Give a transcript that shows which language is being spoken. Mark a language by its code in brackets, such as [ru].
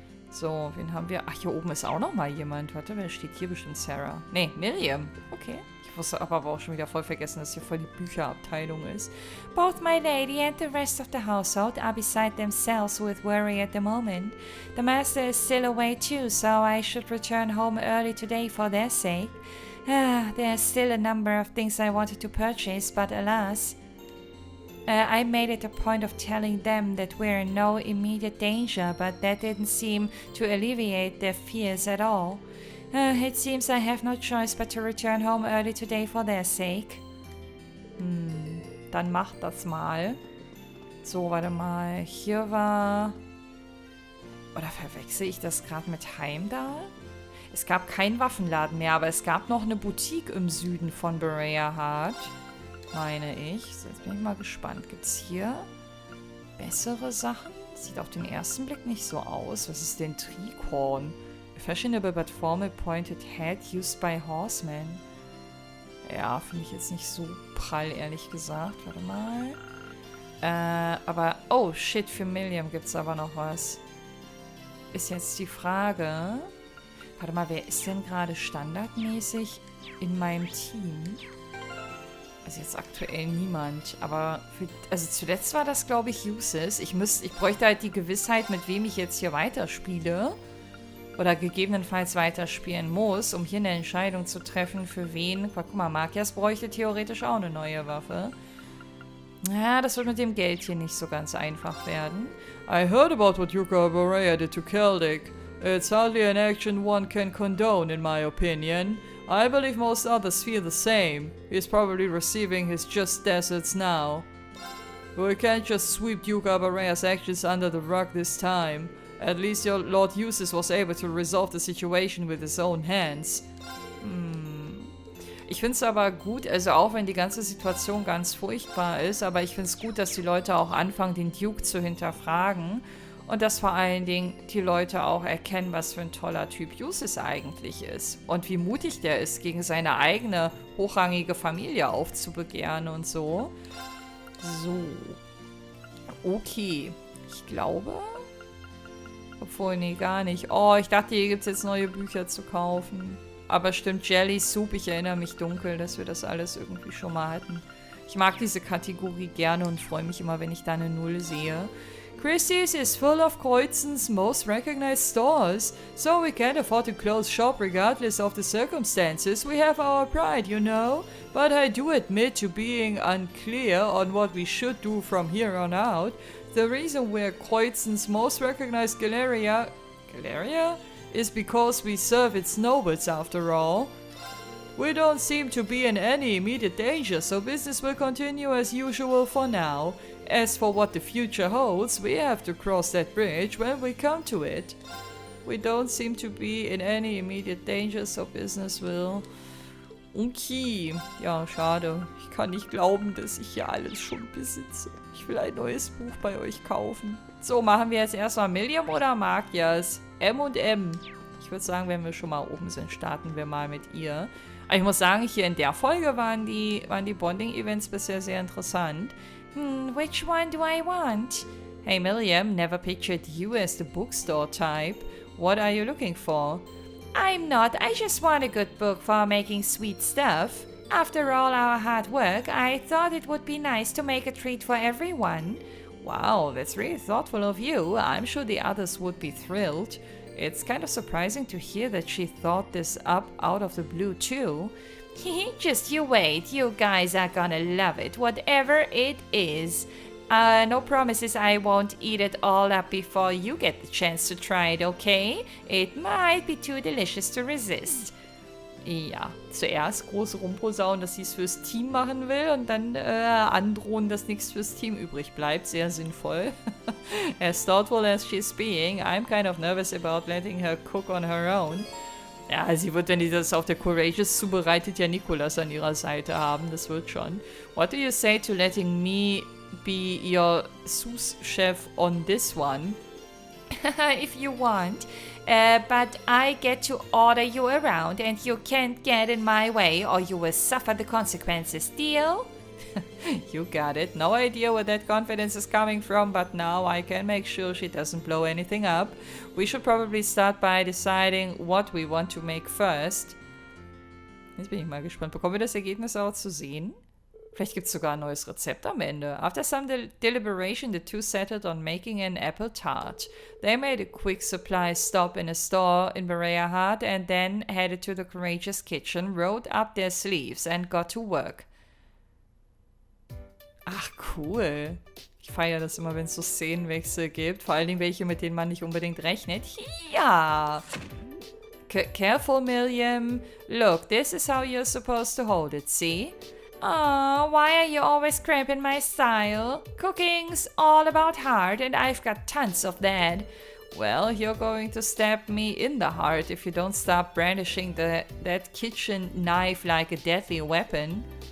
[de] So, wen haben wir? Ach, hier oben ist auch noch mal jemand. Warte, wer steht hier? Bestimmt Sarah. Nee, Miriam. Okay. Ich wusste aber auch schon wieder voll vergessen, dass hier voll die Bücherabteilung ist. [en] Both my lady and the rest of the household are beside themselves with worry at the moment. The master is still away too, so I should return home early today for their sake. There's still a number of things I wanted to purchase, but alas... I made it a point of telling them that we're in no immediate danger, but that didn't seem to alleviate their fears at all. It seems I have no choice but to return home early today for their sake. [de] Dann mach das mal. So, warte mal. Hier war... Oder verwechsel ich das gerade mit Heimdall? Es gab keinen Waffenladen mehr, aber es gab noch eine Boutique im Süden von Berea Heart. Meine ich. So, jetzt bin ich mal gespannt. Gibt es hier bessere Sachen? Sieht auf den ersten Blick nicht so aus. Was ist denn Tricorn? [en] A fashionable but formal pointed head used by horsemen. [de] Ja, finde ich jetzt nicht so prall, ehrlich gesagt. Warte mal. Aber... Oh, shit, für Milliam gibt es aber noch was. Ist jetzt die Frage... Warte mal, wer ist denn gerade standardmäßig in meinem Team? Also jetzt aktuell niemand. Aber also zuletzt war das, glaube ich, Uses. Ich bräuchte halt die Gewissheit, mit wem ich jetzt hier weiterspiele. Oder gegebenenfalls weiterspielen muss, um hier eine Entscheidung zu treffen, für wen. Guck mal, Magias bräuchte theoretisch auch eine neue Waffe. Ja, das wird mit dem Geld hier nicht so ganz einfach werden. [en] I heard about what Yuka Baraya did to Celtic. It's hardly an action one can condone, in my opinion. I believe most others feel the same. He's probably receiving his just deserts now. We can't just sweep Yuka Baraya's actions under the rug this time. At least your Lord Eustace was able to resolve the situation with his own hands. [de] Ich finde es aber gut, also auch wenn die ganze Situation ganz furchtbar ist, aber ich finde es gut, dass die Leute auch anfangen, den Duke zu hinterfragen und dass vor allen Dingen die Leute auch erkennen, was für ein toller Typ Eustace eigentlich ist und wie mutig der ist, gegen seine eigene hochrangige Familie aufzubegehren und so. So. Okay. Ich glaube... Obwohl, nee, gar nicht. Oh, ich dachte, hier gibt es jetzt neue Bücher zu kaufen. Aber stimmt, Jelly Soup, ich erinnere mich dunkel, dass wir das alles irgendwie schon mal hatten. Ich mag diese Kategorie gerne und freue mich immer, wenn ich da eine Null sehe. [en] Christie's is full of Kreuzens most recognized stores, so we can't afford to close shop regardless of the circumstances. We have our pride, you know. But I do admit to being unclear on what we should do from here on out. The reason we're Kreuzens most recognized Galeria is because we serve its nobles after all. We don't seem to be in any immediate danger, so business will continue as usual for now. As for what the future holds, we have to cross that bridge when we come to it. We don't seem to be in any immediate danger, so business will... [de] Okay. Ja, schade. Ich kann nicht glauben, dass ich hier alles schon besitze. Ich will ein neues Buch bei euch kaufen. So, machen wir jetzt erstmal Milliam oder Magias? M und M. Ich würde sagen, wenn wir schon mal oben sind, starten wir mal mit ihr. Aber ich muss sagen, hier in der Folge waren die Bonding-Events bisher sehr interessant. [en] Which one do I want? Hey Milliam, never pictured you as the bookstore type. What are you looking for? I'm not. I just want a good book for making sweet stuff. After all our hard work, I thought it would be nice to make a treat for everyone. Wow, that's really thoughtful of you. I'm sure the others would be thrilled. It's kind of surprising to hear that she thought this up out of the blue too. Just you wait. You guys are gonna love it, whatever it is. No promises I won't eat it all up before you get the chance to try it, okay? It might be too delicious to resist. [de] Ja, zuerst groß rumposaunen, dass sie es fürs Team machen will und dann androhen, dass nichts fürs Team übrig bleibt. Sehr sinnvoll. [en] As thoughtful as she's being, I'm kind of nervous about letting her cook on her own. [de] Ja, sie wird, wenn die das auf der Courageous zubereitet, ja Nicholas an ihrer Seite haben. Das wird schon. [en] What do you say to letting me be your sous chef on this one? If you want. But I get to order you around and you can't get in my way or you will suffer the consequences. Deal? You got it. No idea where that confidence is coming from, but now I can make sure she doesn't blow anything up. We should probably start by deciding what we want to make first. [de] Jetzt bin ich mal gespannt. Bekommen wir das Ergebnis auch zu sehen? Vielleicht gibt es sogar ein neues Rezept am Ende. [en] After some deliberation, the two settled on making an apple tart. They made a quick supply stop in a store in Berea and then headed to the Courageous kitchen, rolled up their sleeves and got to work. [de] Ach, cool. Ich feiere das immer, wenn es so Szenenwechsel gibt. Vor allen Dingen welche, mit denen man nicht unbedingt rechnet. [en] Ja! Careful, Milliam. Look, this is how you're supposed to hold it, see? Aw, why are you always cramping my style? Cooking's all about heart and I've got tons of that. Well, you're going to stab me in the heart if you don't stop brandishing that kitchen knife like a deadly weapon.